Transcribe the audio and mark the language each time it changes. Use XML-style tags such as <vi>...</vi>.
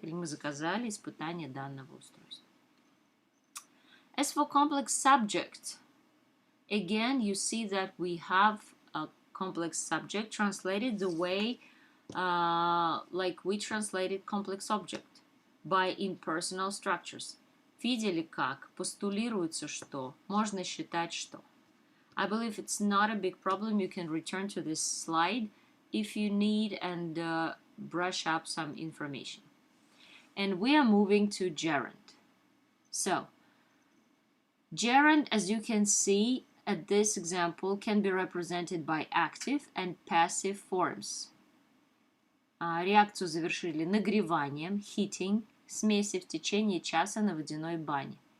<ru>Или мы заказали испытание данного устройства.</ru> <en>As for complex subject, again, you see that we have a complex subject translated the way like we translated complex object by impersonal structures.</en> <ru>Видели как? Постулируется что? Можно считать что?</ru> <en>I believe it's not a big problem. You can return to this slide if you need and brush up some information. And we are moving to gerund. So, Gerund, as you can see at this example, can be represented by active and passive forms.</en> <ru>Реакцию завершили нагреванием, heating, смеси в течение часа на водяной бане.</ru>